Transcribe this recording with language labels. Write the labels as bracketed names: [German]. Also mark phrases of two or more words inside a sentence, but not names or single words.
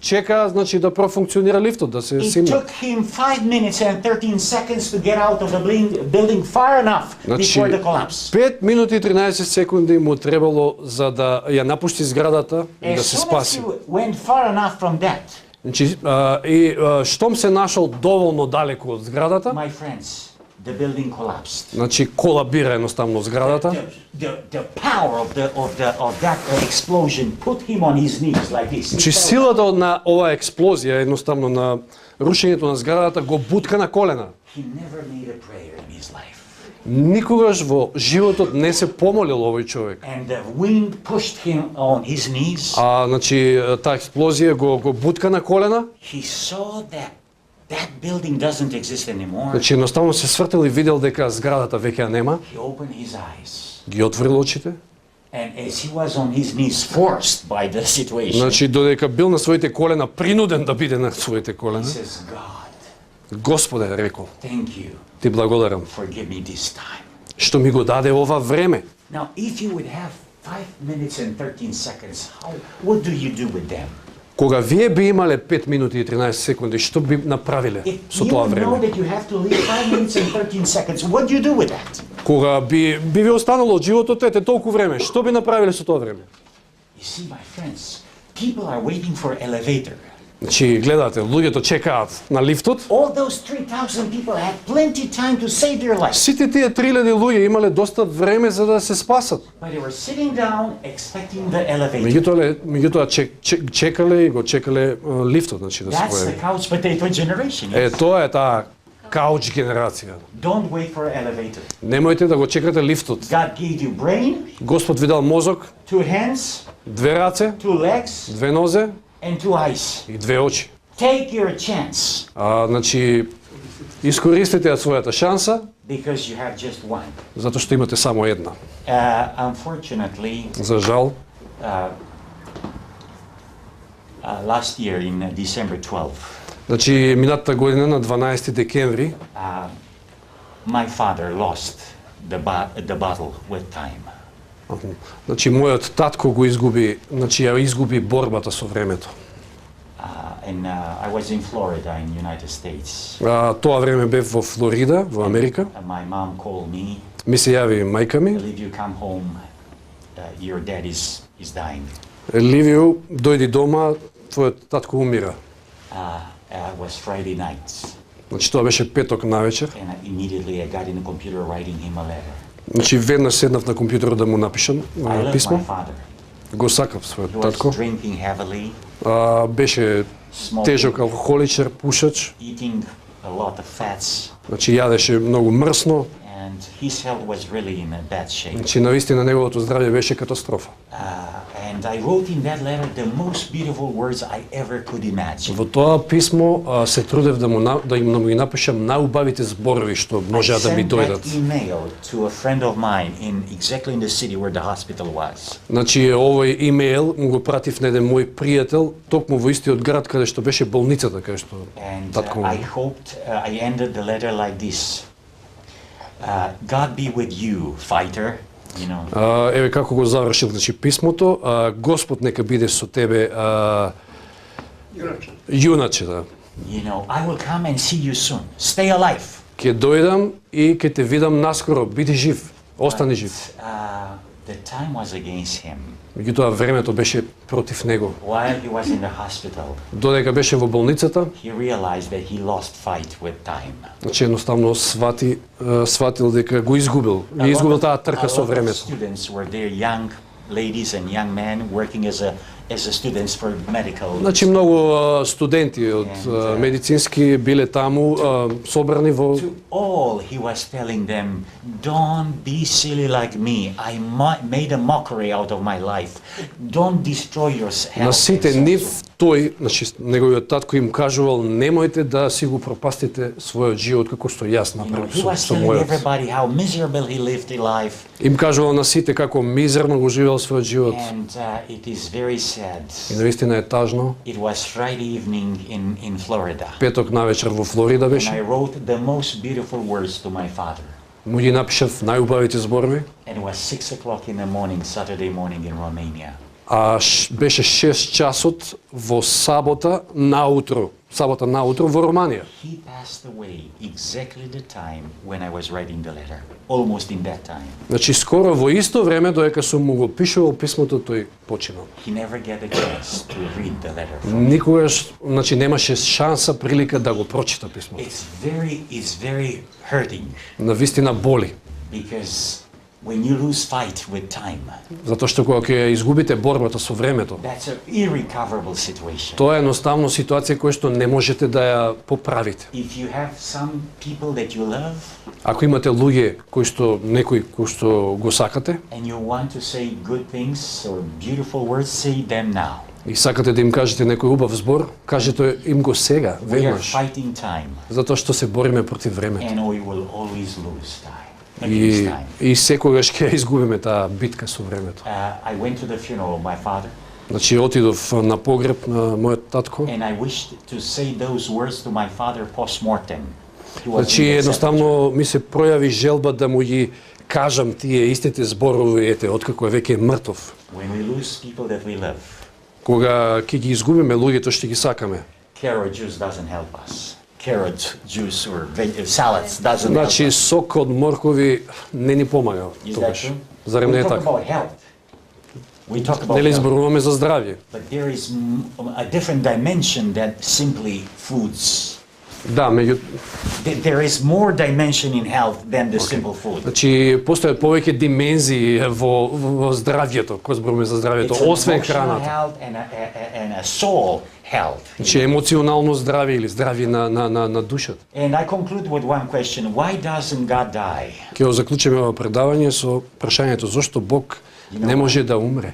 [Macedonian] Чекаат значи да профункционира лифтот, да се [English] It [Macedonian] симне. [English] took him 5 minutes and 13 seconds to get out of the building far enough [Macedonian] Значи [English] before the collapse. [Macedonian] 5 минути и 13 секунди му требало за да ја напушти зградата и да [English] As [Macedonian] се [English] soon as [Macedonian] спаси. [English] he went far enough from that, [Macedonian] Значи штом се нашол доволно далеку од зградата, [English] my friends, the building collapsed. [Macedonian] значи колабира едноставно зградата. [English] The power of that explosion put him on his knees like this. [Macedonian] Значи силата на оваа експлозија, едноставно на рушењето на зградата, го бутка на колена. [English] He never made a prayer in his life. [Macedonian] Никогаш во животот не се помолил овој човек. [English] And the wind pushed him on his knees. [Macedonian] А значи таа експлозија го бутка на колена. [English] He saw that building doesn't exist anymore. [Macedonian] Значи едноставно се свртел и видел дека зградата веќе ја нема. [English] He opened his eyes. [Macedonian] Ги отворил очите. [English] And as he was on his knees, forced by the situation, [Macedonian] Значи додека бил на своите колена, принуден да биде на своите [English] he [Macedonian] колена. [English] says, God, [Macedonian] Господе, рекол, [English] thank you [Macedonian] ти благодарам [English] for giving me this time. [Macedonian] што ми го даде ова време. [English] Now, if you would have 5 minutes and 13 seconds, what do you do with them? [Macedonian] Кога вие би имале 5 минути и 13 секунди, што би направиле [English] If [Macedonian] со [English] you [Macedonian] тоа [English] know [Macedonian] време? [English] that you have to leave 5 minutes and 13 seconds, what do you do with that? [Macedonian] Кога би ви останало од животот ете толку време, што би направиле со тоа време? [English] You see, my friends, people are waiting for elevator. [Macedonian] Значи, гледате, луѓето чекаат на лифтот. [English] All those 3,000 people had plenty time to save their lives. [Macedonian] Сите тие 3000 луѓе имале доста време за да се спасат. [English] But they were sitting down expecting the elevator. [Macedonian] Меѓутоа чекале и го чекале лифтот, значи да се [English] That's [Macedonian] појави. [English] the couch potato generation. [Macedonian] Е, тоа е таа кауч генерација. [English] Don't wait for an elevator. [Macedonian] Немојте да го чекате лифтот. [English] God gave you brain, [Macedonian] Господ ви дал мозок, [English] 2 hands, [Macedonian] 2 раце, [English] 2 legs, [Macedonian] 2 нозе [English] and 2 eyes. [Macedonian] и 2 очи. [English] Take your chance [Macedonian] Значи, искористете ја својата шанса, [English] because you have just one. [Macedonian] затоа што имате само една. [English] Unfortunately, [Macedonian] За жал, [English] last year in December 12, [Macedonian] значи минатата година на 12 декември, [English] my father lost the battle with time. [Macedonian] значи мојот татко го изгуби, значи ја изгуби борбата со времето. [English] And I was in Florida in United States. [Macedonian] Тоа време бев во Флорида, во Америка. [English] My mom called me, [Macedonian] Ми се јави мајка ми. [English] "If you come home, your dad is dying." [Macedonian] Ливио, дојди дома, твојот татко умира. [English] It was Friday night, [Macedonian] Значи тоа беше петок навечер. [English] and immediately I got in the computer writing him a letter. [Macedonian] Значи веднаш седнав на компјутерот да му напишам [English] I love [Macedonian] писмо. [English] my father. [Macedonian] Го сакав [English] He [Macedonian] својот [English] was [Macedonian] татко. [English] drinking heavily, [Macedonian] Беше [English] smoking, [Macedonian] тежок алкохоличар, пушач, [English] eating a lot of fats, [Macedonian] значи јадеше многу мрсно, [English] and his health was really in a bad shape. [Macedonian] значи навистина неговото здравје беше катастрофа. [English] And I wrote in that letter the most beautiful words I ever could imagine. [Macedonian] Во тоа писмо се трудев да им ги напишам најубавите зборови што [English] I [Macedonian] можеа да ми [English] sent that [Macedonian] дојдат. [English] email to a friend of mine exactly in the city where the hospital was. [Macedonian] Значи овој имејл му го пратив на еден мој пријател токму во истиот град каде што беше болницата каде што [English] And [Macedonian] татко [English] I hoped, I ended the letter like this. God be with you, fighter. You know, [Macedonian] Еве како го завршил, значи писмото, Господ нека биде со тебе, јуначе, да. [English] you know, I will come and see you soon. Stay alive. [Macedonian] Ќе дојдам и ќе те видам наскоро, биди жив, остани жив. [English] The time was against him. [Macedonian] Меѓутоа времето беше против него. [English] While he was in the hospital, [Macedonian] Додека беше во болницата, [English] he realized that he lost fight with time. [Macedonian] значи едноставно сватил дека го изгубил. Ја изгубил таа трка со [English] A lot of [Macedonian] времето. [English] students were there, young ladies and young men working as a students for medical. [Macedonian] Значи многу студенти од медицински биле таму собрани во [English] To all he was telling them, don't be silly like me. I made a mockery out of my life. Don't destroy your health. [Macedonian] на сите нив тој, значи неговиот татко им кажувал немојте да си го пропастите својот живот како што јас [English] You know, [Macedonian] направив [English] he was [Macedonian] со [English] telling [Macedonian] мојот. [English] everybody how miserable he lived in life. [Macedonian] Им кажувал на сите како мизерно го живеел својот живот. [English] And it is very sad. [Macedonian] И навистина е тажно. [English] It was Friday evening in Florida. [Macedonian] Петок навечер во Флорида [English] And I [Macedonian] беше. [English] wrote the most beautiful words to my father. [Macedonian] Му ги напишав најубавите зборови. [English] And it was 6 o'clock in the morning, Saturday morning in Romania. [Macedonian] Беше 6 часот во сабота наутро во Романија. [English] He passed away exactly the time when I was writing the letter. Almost in that time. [Macedonian] Значи скоро во исто време додека сум му го пишувал писмото тој починал. [English] He never get a chance to read the letter. [Macedonian] Никогаш, значи немаше шанса, прилика да го прочита писмото. [English] It's very hurting [Macedonian] Навистина боли, [English] because when you lose fight with time, [Macedonian] затоа што кога ќе изгубите борбата со времето, [English] that's an irrecoverable situation. [Macedonian] тоа е едноставно ситуација која што не можете да ја поправите. [English] If you have some people that you love [Macedonian] Ако имате луѓе некои кои што го сакате [English] and you want to say good things or beautiful words, say them now. [Macedonian] и сакате да им кажете некој убав збор, кажете им го сега, [English] We are [Macedonian] веднаш, [English] fighting time [Macedonian] затоа што се бориме против времето. [English] and we will always lose time. Against time. [Macedonian] И секогаш ќе изгубиме таа битка со времето. [English] I went to the funeral of my father [Macedonian] Значи отидов на погреб на мојот татко. [English] and I wished to say those words to my father post-mortem. He was [Macedonian] Значи [English] in the [Macedonian] едноставно ми се пројави желба да му ги кажам тие истите зборови, ете, откако е веќе мртов. [English] When we lose people that we love, [Macedonian] Кога ќе ги изгубиме луѓето што ги сакаме. [English] carrot juice doesn't help us. Carrot juice or salads doesn't [Macedonian] Значи [English] help us. [Macedonian] сок од моркови не ни помага [English] Is that [Macedonian] тогаш. [English] true? [Macedonian] Зарем не [English] We [Macedonian] е [English] talk [Macedonian] така? [English] about health. We talk about [Macedonian] Нели [English] health. [Macedonian] зборуваме за здравје? [English] But there is a different dimension than simply foods. [Macedonian] Да, [English] There is more dimension in health than the simple food. [Macedonian] значи постојат повеќе димензии во здравјето, кога зборуваме за здравјето, [English] It's an [Macedonian] освен [English] emotional [Macedonian] храната. [English] health and a soul health. [Macedonian] Значи емоционално здравје или здравје на душата. [English] And I conclude with one question. Why doesn't God die? [Macedonian] Ќе го заклучиме ова предавање со прашањето зошто Бог не може да умре?